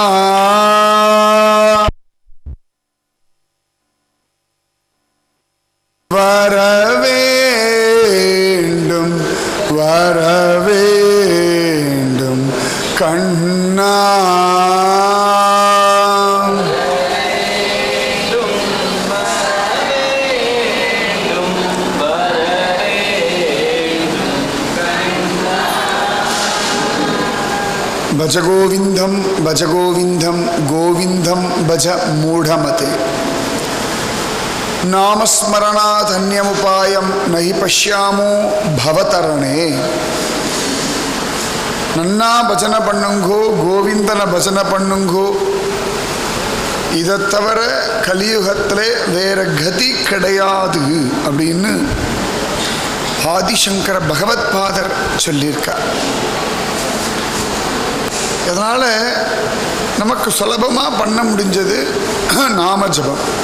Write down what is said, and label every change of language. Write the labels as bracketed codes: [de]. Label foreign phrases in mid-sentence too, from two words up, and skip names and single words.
[ta] வரவேண்டும் வரவேண்டும் கண்ணா [sa] भज गोविंदम गोविंदम भज मूढ़मते नामस्मरणाधन्यमुपायं नहि पश्यामो भवतरणे [ta] நன்னா பஜன் பண்ணுங்கோ கோவிந்தன் பஜன் பண்ணுங்கோ इதை தவிர கலியுகத்திலே வேற கதி கிடையாது அப்படின்னு ஆதிசங்கர பகவத் பாதர் சொல்லியிருக்கார். அதனால் நமக்கு சுலபமாக பண்ண முடிஞ்சது நாம ஜபம்.